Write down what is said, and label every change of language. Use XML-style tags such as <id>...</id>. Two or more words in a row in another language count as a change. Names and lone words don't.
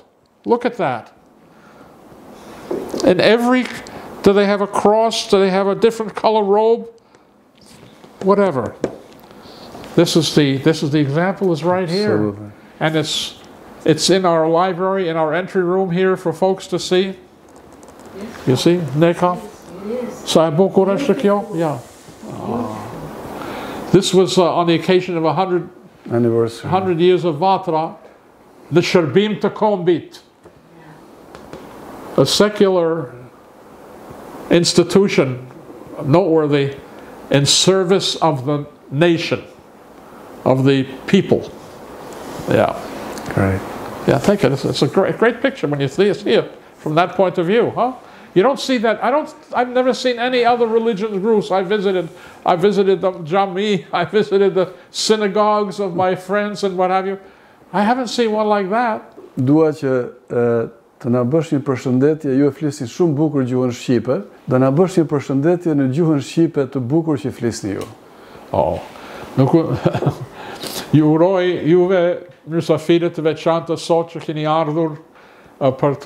<en>Look at that. And do they have a cross? Do they have a different color robe? Whatever. This is the example is right here. Absolutely. And it's in our library, in our entry room here for folks to see. You see?</en> <sq>Nekam? Sa e bukur është kjo?</sq> <en>Yeah. This was on the occasion of 100 years of Vatra, the</en> <sq>Shërbim të Kombit,</sq> <en>a secular institution noteworthy in service of the nation, of the people. Yeah. Great. Yeah, I think it's a great picture when you see it from that point of view, huh? You don't see that. I've never seen any other religious groups I visited. I visited the Jami, I visited the synagogues of my friends and what have you. I haven't seen one like that.</en> <sq>Dua që të na bësh një përshëndetje, ju e flisni shumë bukur gjuhën shqipe, do na bësh një përshëndetje në gjuhën shqipe të bukur që flisni ju. Oh. Nuk ju uroj juve mysafirët të veçantë sot që keni ardhur për të</sq>